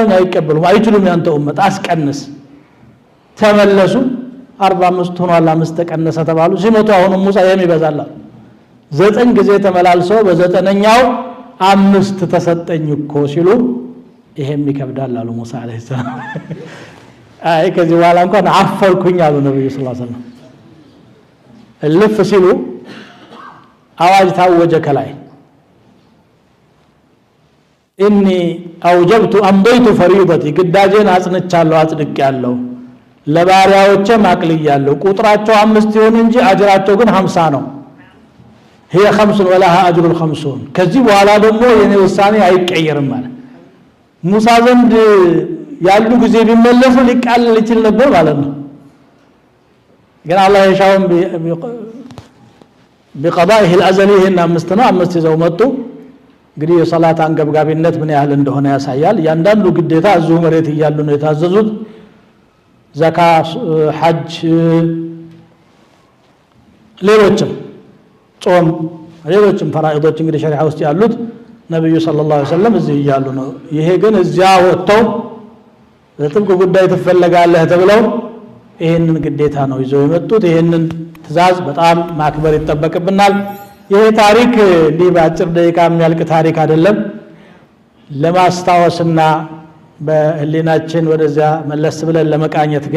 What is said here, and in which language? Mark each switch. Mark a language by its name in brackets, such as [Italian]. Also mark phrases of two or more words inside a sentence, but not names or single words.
[Amharic] አይቀበሉም አይችሉም ያንተ ኡመት አስቀንስ ተመለሱ 45 ሆኗል 5 ተቀነሰ ተባሉ ሲመጡ አሁን ሙሳ የሚበዛላ 9 ጊዜ ተመላልሰው በዘጠነኛው 5 ተሰጠኝ እኮ ሲሉ ይሄም ይከብዳል አሉ ሙሳ አለይሂ ሰላም አይ ከዚህ በኋላ እንኳን አፈርኩኝ አሉ ነብዩ ሰለላሁ ዐለይሂ ወሰለም እልፍ ሲሉ አዋጅ ታወጀ ከላይ [Arabic] اني اوجبت امضيت فريضتي [Amharic] ግዳጄን አጽንቻለሁ አጽድቄያለሁ ለባሪያዎቼ ማቅልያለሁ ቁጥራቸው 5 ይሁን እንጂ አጅራቸው ግን 50 ነው [Arabic] هي 5 ولها اجر 50 [Amharic] ከዚህ በኋላ ደግሞ የኔ ውሳኔ አይቀየርም ማለት ሙሳ ዘንድ ያሉ ጊዜ ቢመለሱ ሊቃለል ይችል ነበር ማለት ነው ግን አላህ የሻውን [Arabic] بقضائه الازلي هنا [Amharic] አምስት ይዘው መጡ እንግዲህ የሶላት አንገብጋቢነት ምን ያህል እንደሆነ ያሳያል ያንዳንዱ ግዴታ እዚሁ መሬት ይያሉ ነው የታዘዙት ዘካ ሐጅ ሌሎችም ጾም ሌሎችም ፈራኢዶች እንግዲህ ሸሪዓ ውስጥ ያሉት ነብዩ ሰለላሁ ዐለይሂ ወሰለም እዚህ ይያሉ ነው ይሄ ግን እዚያ ወጥተው ለጥብቅ ጉዳይ ተፈለጋለህ ተብለው ይሄንን ግዴታ ነው ይዘው የመጡት ይሄንን ትእዛዝ በጣም ማክበር ይተበቅብናል ይሄ ታሪክ ሊባጭር ደቂቃ የሚያልቅ ታሪክ አይደለም ለማስታወስና በህሊናችን ወደዛ መለስ ብለን ለመቃኘት ግን